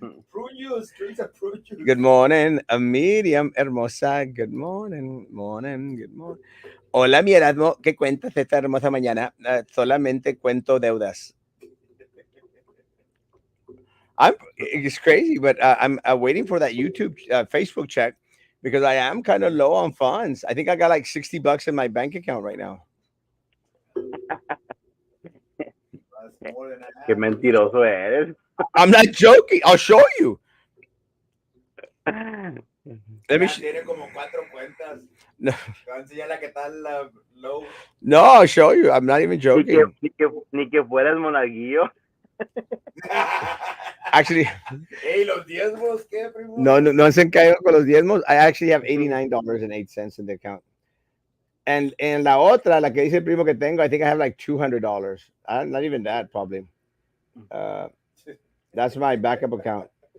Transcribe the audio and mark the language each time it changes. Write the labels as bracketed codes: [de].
[en] Prune juice, drinks of prune juice. Good morning, Miriam hermosa. Good morning, good morning. [es] Hola, mi Erasmo. ¿Qué cuentas esta hermosa mañana? Solamente cuento deudas. [en] It's crazy, but I'm waiting for that YouTube, Facebook check, because I am kind of low on funds. I think I got like $60 in my bank account right now. [es] Qué mentiroso eres. [en] I'm not joking. I'll show you. Let me. [es] Tiene como 4 cuentas. No. Te voy a enseñar la que está low. [en] No, I'll show you. I'm not even joking. [es] Ni que fueras monaguillo. [en] Actually, [es] Hey, los diezmos, ¿qué, primo? no se han caído con los diezmos. [en] I actually have $89.08 in the account. And [es] la otra, la que dice el primo que tengo, [en] I think I have like $200. Not even that, probably. That's my backup account.